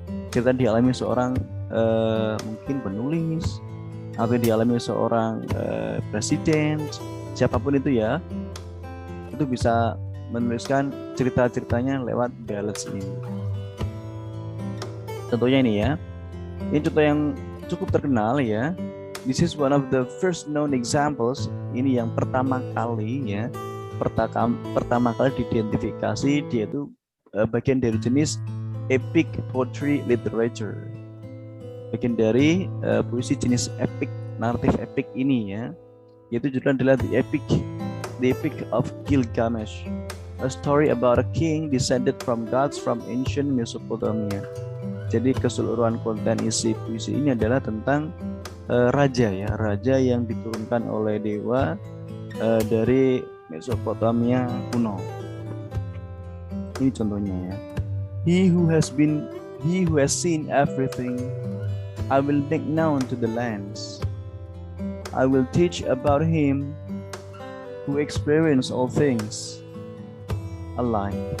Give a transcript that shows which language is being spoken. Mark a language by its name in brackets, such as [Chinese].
[Indonesian] Cerita dialami seorang mungkin penulis atau dialami seorang presiden, siapapun itu ya, itu bisa menuliskan cerita-ceritanya lewat ballads ini. Contohnya ini ya, ini contoh yang cukup terkenal ya. [English] This is one of the first known examples. [Indonesian] Ini yang pertama kali ya, pertama kali diidentifikasi dia itu bagian dari jenis epic poetry literature. Bagian dari puisi jenis epic, naratif epic ini ya, yaitu judulnya adalah The Epic of Gilgamesh, [English] a story about a king descended from gods from ancient Mesopotamia. [Indonesian] Jadi keseluruhan konten isi puisi ini adalah tentang raja yang diturunkan oleh dewa dari Mesopotamia kuno. Ini contohnya ya. [English] He who has seen everything, I will make known to the lands. I will teach about him who experienced all things alike.